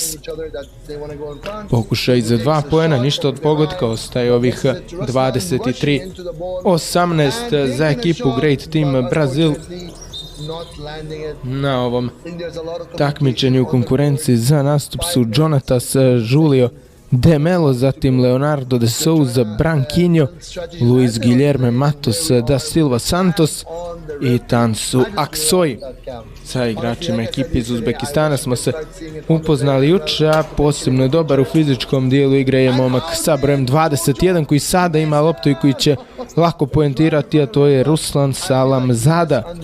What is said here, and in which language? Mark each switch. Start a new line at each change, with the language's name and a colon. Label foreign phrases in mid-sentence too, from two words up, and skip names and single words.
Serbian: Pokušaj za 2 poena, ništa od pogotka, ostaje ovih 23-18 za ekipu Great Team Brazil. Na ovom takmičenju u konkurenciji za nastup su Jonatas Julio De Melo, zatim Leonardo de Souza, Branquinho, Luis Guilherme Matos da Silva Santos i Tansu Aksoy. Sa igračima ekipi iz Uzbekistana smo se upoznali juče, a posebno je dobar u fizičkom dijelu igre je momak sa brojem 21 koji sada ima loptu i koji će lako poentirati, a to je Ruslan Salamzada.